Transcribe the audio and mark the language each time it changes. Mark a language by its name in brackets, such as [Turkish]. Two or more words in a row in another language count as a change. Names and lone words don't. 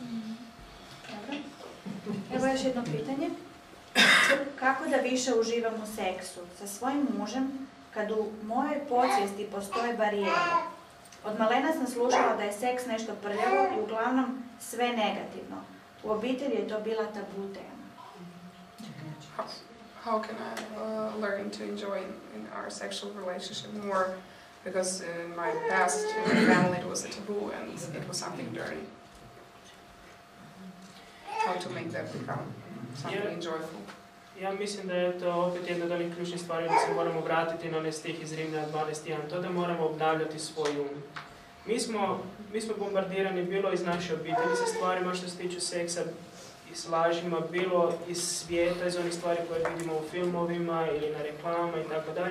[Croatian] Evo još jedno pitanje. Kako da više uživam u seksu sa svojim mužem kad u mojoj podsvijesti postoje barijere? Od malena sam slušala da je seks nešto prljavo i uglavnom sve negativno. U obitelji je to bila tabu tema. [English] How can I learn to enjoy in our sexual relationship more? Because in my past, in my family, it was a taboo and it was something dirty. How to make that become something enjoyable? [Croatian] Ja mislim da je to opet jedna od onih ključnih stvari da se moramo vratiti na onaj stih iz Rimljana 12.1, to da moramo obnavljati svoj um. Mi smo bombardirani bilo iz naše obitelji sa stvarima što se tiču seksa i s lažima, bilo iz svijeta, iz onih stvari koje vidimo u filmovima ili na reklamama i tako dalje.